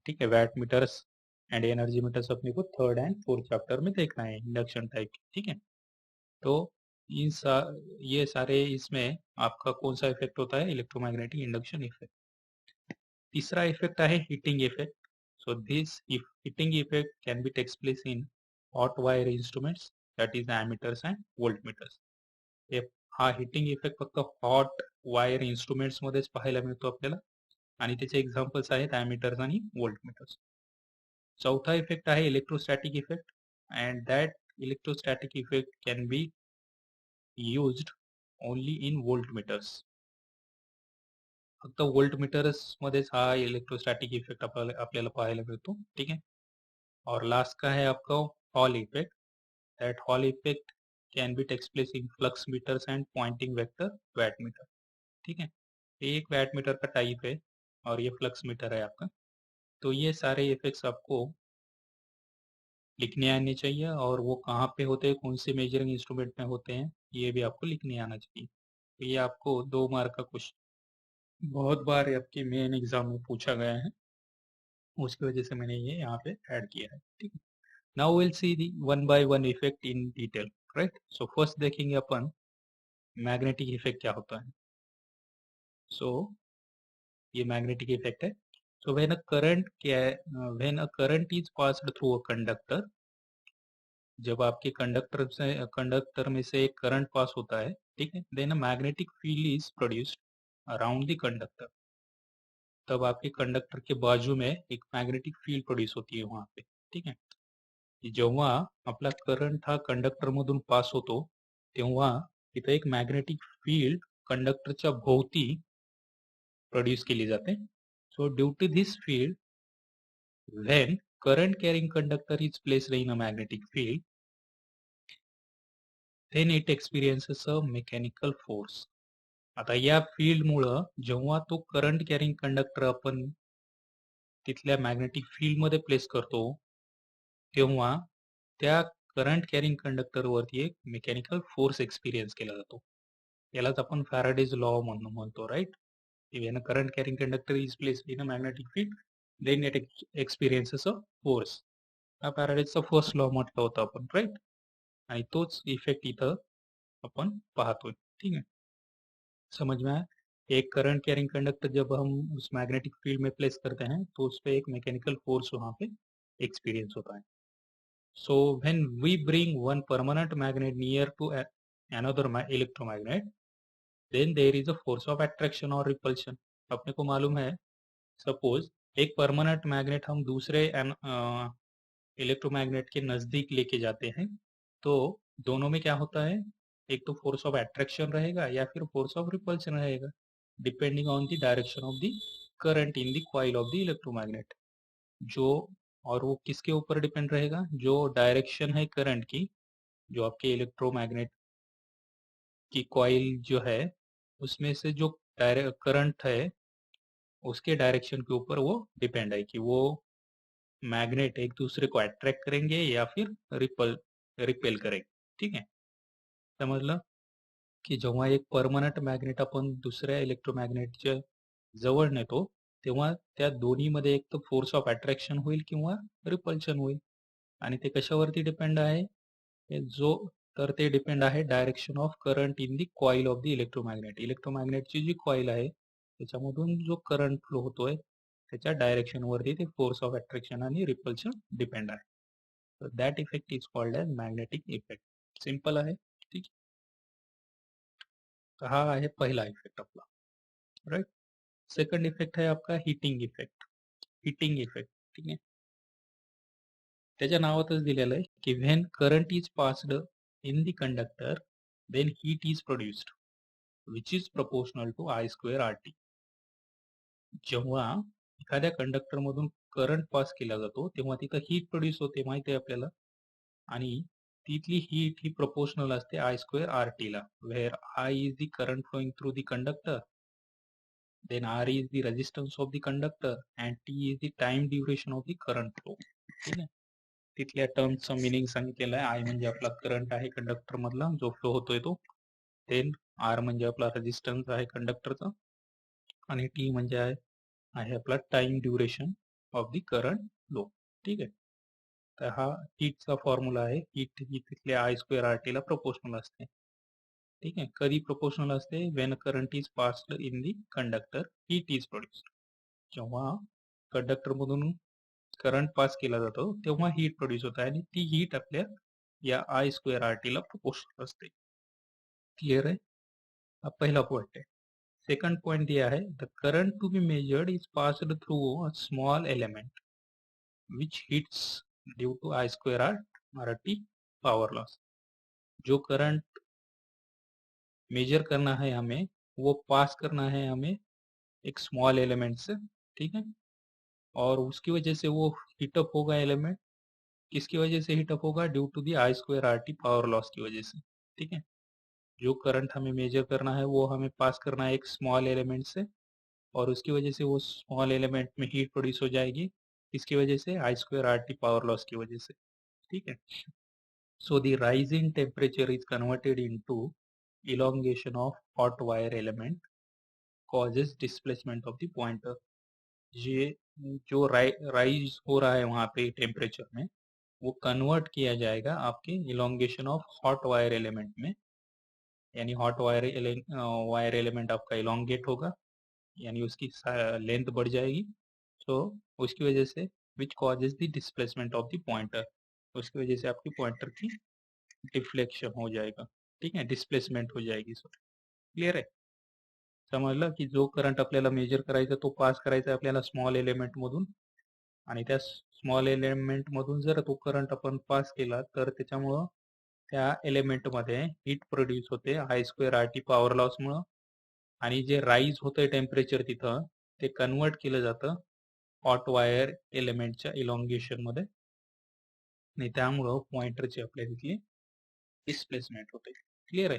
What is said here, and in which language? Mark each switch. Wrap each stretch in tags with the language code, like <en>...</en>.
<hi>ठीक है, VAT metres and energy metres अपने को थर्ड एंड फोर्थ चैप्टर में देखना है इंडक्शन टाइप की। ठीक है, तो इन ये सारे इसमें आपका कौन सा इफेक्ट होता है, इलेक्ट्रोमैग्नेटिक इंडक्शन इफेक्ट। तीसरा इफेक्ट है heating effect.</hi> <en>So this if heating effect can be takes place in hot wire instruments, that is ammeters and voltmeters.</en> <mr>हे हा हिटिंग इफेक्ट फक्त हॉट वायर इन्स्ट्रुमेंट्स मध्येच पाहायला मिळतो आपल्याला, आणि त्याचे एक्झाम्पल्स आहेत ॲमीटर्स आणि व्होल्टमीटर्स. चौथा इफेक्ट आहे electrostatic effect,</mr> <en>And that electrostatic effect can be used only in voltmeters.</en> <mr>फक्त व्होल्टमीटर्स मध्येच हा इलेक्ट्रोस्टॅटिक इफेक्ट आपल्याला पाहायला मिळतो. ठीक आहे.</mr> <hi>और लास्ट का है आपका hall effect.</hi> <en>That Hall effect can be takes place in flux meters and Poynting vector watt meter.</en> <hi>ठीक है, ये एक वैट मीटर का टाइप है और ये फ्लक्स मीटर है आपका। तो ये सारे इफेक्ट्स आपको लिखने आने चाहिए, और वो कहाँ पे होते हैं, कौन से मेजरिंग इंस्ट्रूमेंट में होते हैं, ये भी आपको लिखने आना चाहिए। तो ये आपको 2 मार्क का क्वेश्चन बहुत बार आपके मेन एग्जाम में पूछा गया है, उसकी वजह से मैंने ये यहाँ पे ऐड किया है। ठीक है।</hi> <en>Now we'll see the one by one effect in detail, right? So first</en> <hi>देखेंगे अपन मैग्नेटिक इफेक्ट क्या होता है। So ये मैग्नेटिक इफेक्ट है।</hi> <en>So when a current</en> <hi>क्या है,</hi> <en>when a current is passed through a conductor,</en> <hi>जब आपके कंडक्टर में से एक करंट पास होता है, ठीक है,</hi> <en>then a magnetic field is produced around the conductor.</en> <hi>तब आपके कंडक्टर के बाजू में एक मैग्नेटिक फील्ड प्रोड्यूस होती है वहां पे।</hi> <mr>ठीक है, जेव्हा आपला करंट हा कंडक्टर मधून पास होतो तेव्हा तिथे एक मॅग्नेटिक फील्ड कंडक्टरच्या भोवती प्रोड्यूस केली जाते.</mr> <en>So due to this field, when current carrying conductor is placed in a magnetic field, then it experiences a mechanical force.</en> <mr>आता या फील्ड मुळे जेव्हा तो करंट कॅरिंग कंडक्टर आपण तिथल्या मॅग्नेटिक फील्ड मध्ये प्लेस करतो तेव्हा त्या करंट कॅरिंग कंडक्टर वरती एक मेकॅनिकल फोर्स एक्सपिरियन्स केला जातो. यालाच आपण फॅराडेज लॉ म्हणतो, right?</mr> <en>When a current carrying conductor is placed in a magnetic field, then it experiences a force.</en> <mr>हा फॅराडेजचा फर्स्ट लॉ म्हटलं होतं आपण, राईट? आणि तोच इफेक्ट इथं आपण पाहतोय.</mr> <hi>ठीक है, समझ में आया? एक करंट कैरिंग कंडक्टर जब हम उस मैग्नेटिक फील्ड में प्लेस करते हैं तो उस पर एक मैकेनिकल फोर्स वहां पे एक्सपीरियंस होता है.</hi> <en>So when we bring one permanent magnet near to another electromagnet, then there is a force of attraction or repulsion.</en> <hi>अपने को मालूम है, सपोज एक परमानेंट मैग्नेट हम दूसरे इलेक्ट्रोमैग्नेट के नजदीक लेके जाते हैं तो दोनों में क्या होता है, एक तो फोर्स ऑफ अट्रैक्शन रहेगा या फिर फोर्स ऑफ रिपल्शन रहेगा,</hi> <en>Depending on the direction of the current in the coil of the electromagnet.</en> <hi>जो और वो किसके ऊपर डिपेंड रहेगा, जो डायरेक्शन है करंट की, जो आपके इलेक्ट्रोमैग्नेट की कॉइल जो है उसमें से जो करंट है उसके डायरेक्शन के ऊपर वो डिपेंड है कि वो मैग्नेट एक दूसरे को अट्रैक्ट करेंगे या फिर रिपेल करेंगे.</hi> <mr>ठीक आहे, समजलं? की जेव्हा एक परमनंट मॅग्नेट आपण दुसऱ्या इलेक्ट्रोमॅग्नेटच्या जवळ नेतो तेव्हा त्या दोन्हीमध्ये एक तर फोर्स ऑफ अट्रॅक्शन होईल किंवा रिपल्शन होईल. आणि ते कशावरती डिपेंड आहे, जो तर ते डिपेंड आहे</mr> <en>Direction of current in the coil of the electromagnet.</en> <mr>इलेक्ट्रोमॅग्नेटची G coil आहे त्याच्यामधून जो करंट फ्लो होतोय त्याच्या डायरेक्शन वरती ते फोर्स ऑफ अट्रॅक्शन आणि रिपल्शन डिपेंड आहे.</mr> <en>तर that effect is called as magnetic effect.</en> <mr>Simple आहे. ठीक. तर हा आहे पहिला इफेक्ट आपला. राईट. सेकंड इफेक्ट आहे आपका हीटिंग इफेक्ट. Heating effect. ठीक आहे. त्याच्या नावातच दिलेलं आहे की</mr> <en>When current is passed in the conductor then heat is produced which is proportional to I square RT.</en> <mr>जेव्हा एखाद्या कंडक्टर मधून करंट पास केला जातो तेव्हा तिथं हीट प्रोड्यूस होते माहिती आहे आपल्याला, आणि तिथली हीट ही प्रपोर्शनल असते I स्क्वेअर RT ला,</mr> <en>Where I is the current flowing through the conductor, then R is the resistance of the conductor and T is the time duration of the current flow.</en> <mr>ठीक आहे. तिथल्या टर्मचं meaning सांगितलेलं आहे. I म्हणजे आपला current आहे conductor मधला जो फ्लो होतोय तो, देन R म्हणजे आपला रेजिस्टन्स आहे कंडक्टरचा, आणि T म्हणजे आहे आपला time duration of the current flow. ठीक आहे. तर हा हीटचा फॉर्म्युला आहे. हीट ही तिथल्या I स्क्वेअर RT ला प्रोपोर्शनल असते. ठीक आहे. कधी प्रोपोर्शनल असते?</mr> <en>When current is passed in the conductor heat is produced.</en> <mr>जेव्हा कंडक्टर मधून करंट पास केला जातो तेव्हा हीट प्रोड्यूस होत आहे आणि ती हीट आपल्या या I स्क्वेअर RT ला प्रोपोर्शनल असते. क्लिअर आहे? हा पहिला पॉइंट आहे.</mr> <hi>सेकंड पॉइंट दिया है</hi> <en>The current to be measured is passed through a small element which heats due to I square RT power loss.</en> <hi>जो करंट मेजर करना है हमें वो पास करना है हमें एक स्मॉल एलिमेंट से. ठीक है. और उसकी वजह से वो हीटअप होगा एलिमेंट. किसकी वजह से हीटअप होगा? Due to the I square RT power loss की वजह से. ठीक है. जो करंट हमें मेजर करना है वो हमें पास करना है एक स्मॉल एलिमेंट से, और उसकी वजह से वो स्मॉल एलिमेंट में हीट प्रोड्यूस हो जाएगी. इसकी वजह से I square RT power loss की वजह से. ठीक है.</hi> <en>So the rise in temperature is converted into elongation of hot wire element causes displacement of the pointer.</en> <hi>ये जो राइज हो रहा है वहां पे टेम्परेचर में वो कन्वर्ट किया जाएगा आपके elongation of hot wire element में, यानी हॉट वायर एलिमेंट आपका इलोंगेट होगा, यानी उसकी लेंथ बढ़ जाएगी. सो उसकी वजह से</hi> <en>which causes the displacement of the pointer,</en> <hi>उसकी वजह से आपकी पॉइंटर की डिफ्लेक्शन हो जाएगा. ठीक है. डिस्प्लेसमेंट हो जाएगी.</hi> <mr>सो क्लियर आहे? समजलं की जो करंट आपल्याला मेजर करायचा तो पास करायचा आपल्याला स्मॉल एलिमेंट मधून, आणि त्या स्मॉल एलिमेंट मधून जर तो करंट आपण पास केला तर त्याच्यामुळं त्या एलिमेंट मध्ये हीट प्रोड्यूस होते I square RT power loss मुळे, आणि जे राईज होतंय टेम्परेचर तिथं ते कन्वर्ट केलं जातं हॉट वायर एलिमेंटच्या इलॉंगेशन मध्ये, आणि त्यामुळं पॉइंटरची आपल्या तिथली डिस्प्लेसमेंट होते. क्लियर आहे?</mr>